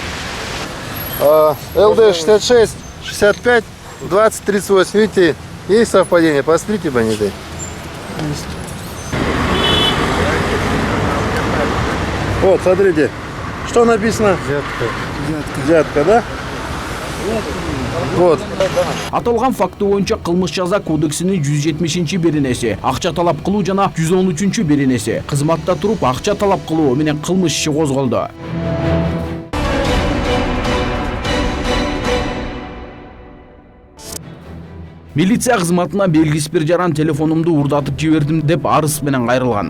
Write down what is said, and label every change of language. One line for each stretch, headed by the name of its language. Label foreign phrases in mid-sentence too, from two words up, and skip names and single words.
Russian: ЛД 66, 65, 20, 38. Видите, есть совпадение? Посмотрите, бандиты. Вот, смотрите. Что написано? Взятка, да? Вот.
Kyrgyz: Аталган факты боюнча кылмыш жаза кодексинин 170-беренеси акча талап кылуу жана 113-беренеси кызматта туруп акча талап кылуу менен кылмыш иши козголду. Милиция кызматына белгисиз бир жаран телефонумду урдатып жибердим деп арыз менен кайрылган.